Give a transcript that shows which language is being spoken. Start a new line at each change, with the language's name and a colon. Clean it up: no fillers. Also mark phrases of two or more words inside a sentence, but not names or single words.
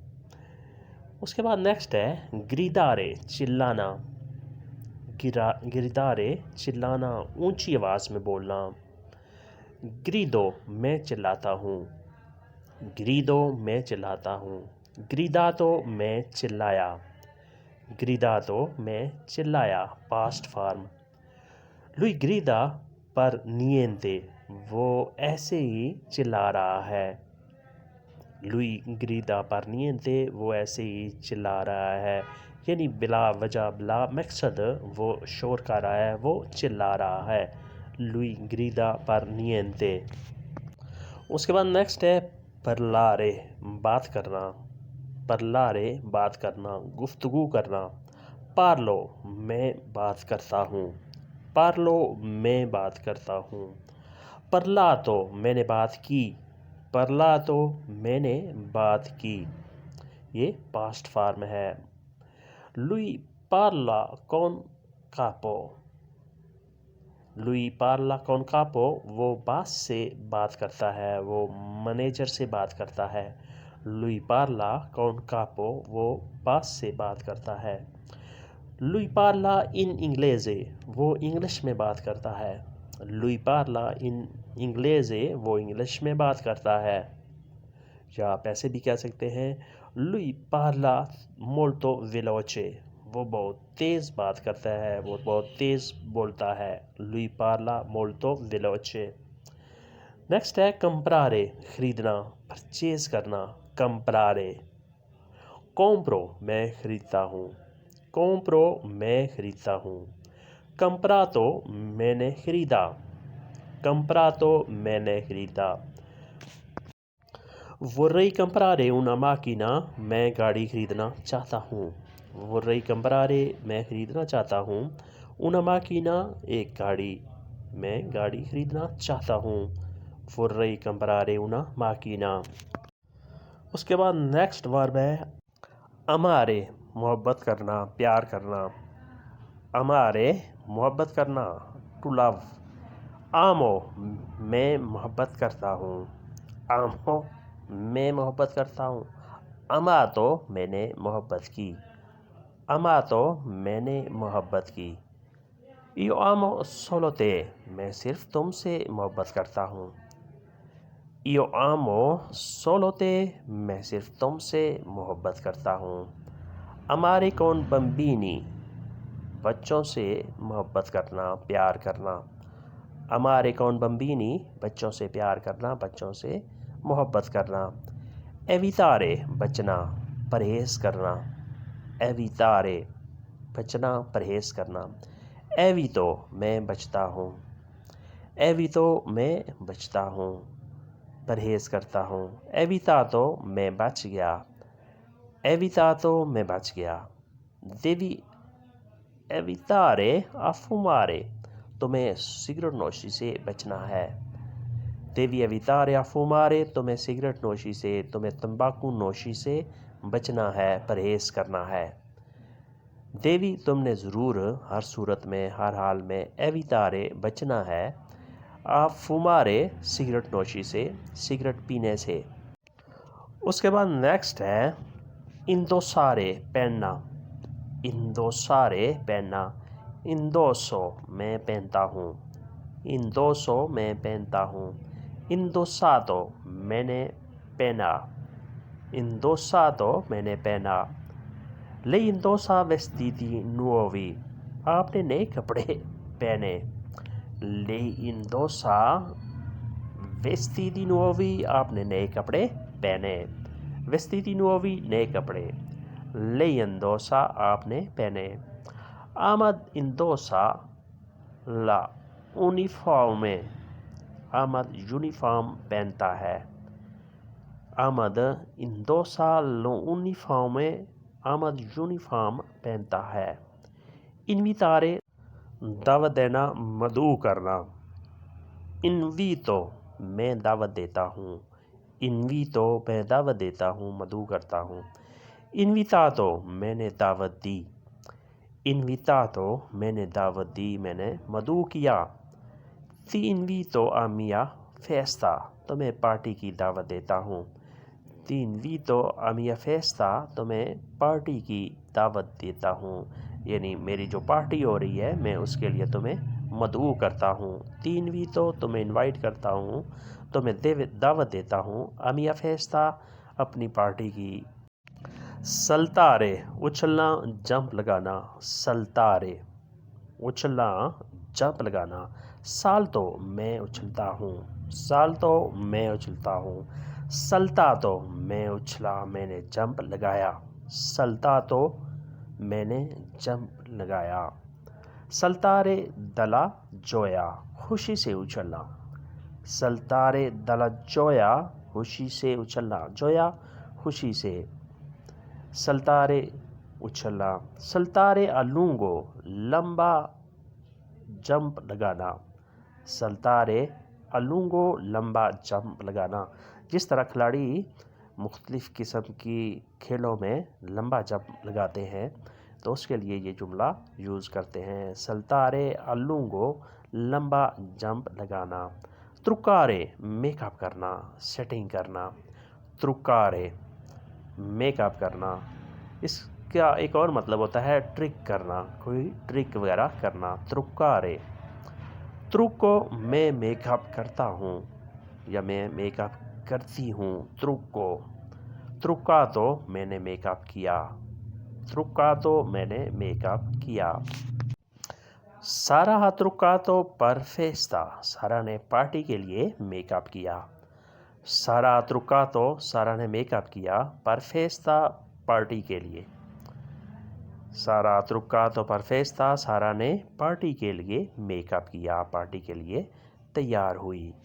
Urdu: اس کے بعد نیکسٹ ہے گریدارے، چلانا، گریدارے چلانا، اونچی آواز میں بولنا۔ گریدو میں چلاتا ہوں، گریدو میں چلاتا ہوں۔ گریداتو میں چلایا، گریداتو میں چلایا،
English: past form.
Italian: lui grida per niente،
Urdu: وہ ایسے ہی چلا رہا ہے،
Italian: lui grida per niente،
Urdu: وہ ایسے ہی چلا رہا ہے، یعنی بلا وجہ بلا مقصد وہ شور کر رہا ہے، وہ چلا رہا ہے،
Italian: lui grida per niente۔
Urdu: اس کے بعد نیکسٹ ہے پرلارے، بات کرنا، پرلارے بات کرنا، گفتگو کرنا۔ پارلو میں بات کرتا ہوں، پارلو میں بات کرتا ہوں۔ پرلاتو میں نے بات کی، پرلاتو میں نے بات کی، یہ
English: past form
Urdu: ہے۔
Italian: lui parla con capo، lui parla con capo،
Urdu: وہ باس سے بات کرتا ہے، وہ منیجر سے بات کرتا ہے،
Italian: lui parla con capo،
Urdu: وہ باس سے بات کرتا ہے۔
Italian: lui parla in inglese،
Urdu: وہ انگلش میں بات کرتا ہے،
Italian: lui parla in inglese،
Urdu: وہ انگلش میں بات کرتا ہے، یا پیسے بھی کہہ سکتے ہیں۔
Italian: lui parla molto veloce،
Urdu: وہ بہت تیز بات کرتا ہے، وہ بہت تیز بولتا ہے،
Italian: lui parla molto veloce۔
Urdu: نیکسٹ ہے کمپرارے، خریدنا، پرچیز کرنا، کمپرارے۔ کومپرو میں خریدتا ہوں، کومپرو میں خریدتا ہوں۔ کمپراتو میں نے خریدا، کمپراتو میں نے خریدا۔
Italian: vorrei comprare una macchina،
Urdu: میں گاڑی خریدنا چاہتا ہوں،
Italian: vorrei comprare
Urdu: میں خریدنا چاہتا ہوں،
Italian: una macchina
Urdu: ایک گاڑی، میں گاڑی خریدنا چاہتا ہوں،
Italian: vorrei comprare una macchina۔
Urdu: اس کے بعد
English: next verb
Urdu: ہے amare، محبت کرنا، پیار کرنا۔ amare محبت کرنا،
English: to love۔
Urdu: amo میں محبت کرتا ہوں، amo میں محبت کرتا ہوں۔ amato میں نے محبت کی، amato میں نے محبت کی.
Italian: Io amo solo te
Urdu: میں صرف تم سے محبت کرتا ہوں.
Italian: Io amo solo te
Urdu: میں صرف تم سے محبت کرتا ہوں.
Italian: Amare con bambini
Urdu: بچوں سے محبت کرنا، پیار کرنا.
Italian: Amare con bambini
Urdu: بچوں سے پیار کرنا، بچوں سے محبت کرنا. Evitare بچنا، پرہیز کرنا. Evitare بچنا، پرہیز کرنا. Evito میں بچتا ہوں. Evito میں بچتا ہوں، پرہیز کرتا ہوں. Evitato میں بچ گیا. Evitato میں بچ گیا.
Italian: Devi evitare a fumare
Urdu: تمہیں سگریٹ نوشی سے بچنا ہے.
Italian: Devi evitare a fumare
Urdu: تمہیں سگریٹ نوشی سے، تمہیں تمباکو نوشی سے بچنا ہے، پرہیز کرنا ہے. Devi تم نے ضرور، ہر صورت میں، ہر حال میں. Evitare بچنا ہے.
Italian: A fumare
Urdu: سگریٹ نوشی سے، سگریٹ پینے سے. اس کے بعد نیکسٹ ہے indossare پہننا. Indossare پہننا. Indosso میں پہنتا ہوں. Indosso میں پہنتا ہوں. Indossato میں نے پہنا. Indossato میں نے پہنا.
Italian: Lei indossa vestiti nuovi
Urdu: آپ نے نئے کپڑے پہنے.
Italian: Lei indossa vestiti nuovi
Urdu: آپ نے نئے کپڑے پہنے.
Italian: Vestiti nuovi
Urdu: نئے کپڑے.
Italian: Lei indossa
Urdu: آپ نے پہنے. Ahmad
Italian: indossa la uniforme
Urdu: Ahmad یونیفارم پہنتا ہے. Ahmad
Italian: indossa la uniforme
Urdu: Ahmad یونیفارم پہنتا ہے. Invitare دعوت دینا، مدعو کرنا. Invito میں دعوت دیتا ہوں. Invito میں دعوت دیتا ہوں، مدعو کرتا ہوں. Invitato میں نے دعوت دی. Invitato میں نے دعوت دی، میں نے مدعو کیا.
Italian: Ti invito a mia festa
Urdu: تمہیں پارٹی کی دعوت دیتا ہوں.
Italian: Ti invito a mia festa
Urdu: تمہیں پارٹی کی دعوت دیتا ہوں، یعنی میری جو پارٹی ہو رہی ہے میں اس کے لیے تمہیں مدعو کرتا ہوں.
Italian: Ti invito
Urdu: تمہیں انوائٹ کرتا ہوں، تمہیں دعوت دیتا ہوں.
Italian: A mia festa
Urdu: اپنی پارٹی کی. Saltare اچھلنا، جمپ لگانا. Saltare اچھلنا، جمپ لگانا. Salto میں اچھلتا ہوں. Salto میں اچھلتا ہوں. Saltato میں اچھلا، میں نے جمپ لگایا. Saltato میں نے جمپ لگایا.
Italian: Saltare dalla gioia
Urdu: خوشی سے اچھلنا.
Italian: Saltare dalla gioia
Urdu: خوشی سے اچھلنا. Gioia خوشی سے. Saltare اچھلنا.
Italian: Saltare a lungo
Urdu: لمبا جمپ لگانا.
Italian: Saltare a lungo
Urdu: لمبا جمپ لگانا. جس طرح کھلاڑی مختلف قسم کی کھیلوں میں لمبا جمپ لگاتے ہیں تو اس کے لیے یہ جملہ یوز کرتے ہیں.
Italian: Saltare a lungo
Urdu: لمبا جمپ لگانا. Truccare میک اپ کرنا، سیٹنگ کرنا. Truccare میک اپ کرنا. اس کا ایک اور مطلب ہوتا ہے ٹرک کرنا، کوئی ٹرک وغیرہ کرنا. Truccare. Trucco میں میک اپ کرتا ہوں یا میں میک اپ کرتی ہوں. Trucco. Truccato میں نے میک اپ کیا. Truccato میں نے میک اپ کیا. Sara
Italian: ha truccato per festa
Urdu: سارا نے پارٹی کے لیے میک اپ کیا. Sara
Italian: ha truccato
Urdu: سارا نے میک اپ کیا.
Italian: Per festa
Urdu: پارٹی کے لیے. Sara
Italian: ha truccato per festa
Urdu: سارا نے پارٹی کے لیے میک اپ کیا، پارٹی کے لیے تیار ہوئی.